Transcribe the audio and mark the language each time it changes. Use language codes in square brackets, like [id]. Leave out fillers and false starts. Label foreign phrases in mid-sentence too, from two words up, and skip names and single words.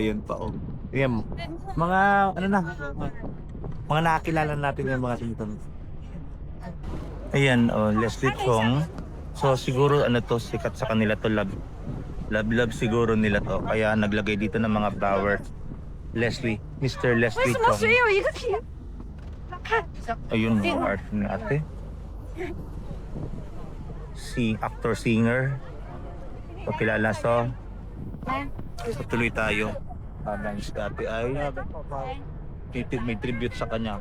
[tl] Yun pa, oh. Ayan, mga, ano na, mga nakakilala natin yung mga sinton. Ayan, oh, Leslie Chong. So, siguro, ano to, sikat sa kanila to, love siguro nila to. Kaya naglagay dito ng mga flower. Leslie, Mr. Leslie Chong. [zh] 有一个题？ [tl] Ayun, mga art ni ate. Si actor, singer. So, kilala so. So, tuloy tayo. Habang si ate ay may tribute sa kanya.